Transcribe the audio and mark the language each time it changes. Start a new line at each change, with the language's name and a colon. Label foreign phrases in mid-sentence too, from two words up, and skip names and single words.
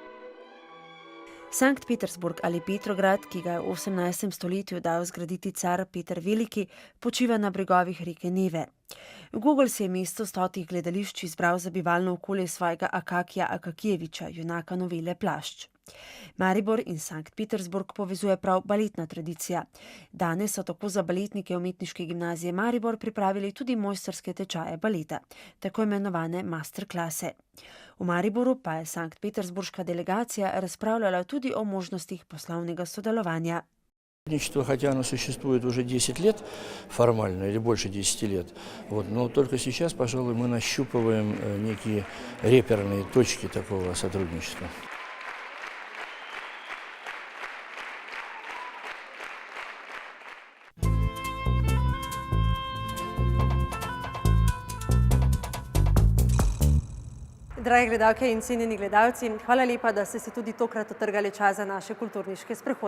Slovenian: Sankt Petersburg ali Petrograd, ki ga je v 18. stoletju dal zgraditi car Peter Veliki, počiva na bregovih reke Neve. Gogol si je mesto 100 gledališč izbral za bivalno okolje svojega Akakija Akakijeviča, junaka novele Plašč. Maribor in Sankt Petersburg povezuje prav baletna tradicija. Danes so tako za baletnike Umetniške gimnazije Maribor pripravili tudi mojstrske tečaje baleta, tako imenovane masterklase. V Mariboru pa je Sankt Petersburška delegacija razpravljala tudi o možnostih poslovnega sodelovanja.
Russian: Хотя оно существует уже 10 лет, формально, или больше 10 лет, но только сейчас, пожалуй, мы нащупываем некие реперные точки такого сотрудничества.
Slovenian: Drage gledalke in cenjeni gledalci, hvala lepa, da ste si tudi tokrat utrgali čas za naše kulturniške sprehode.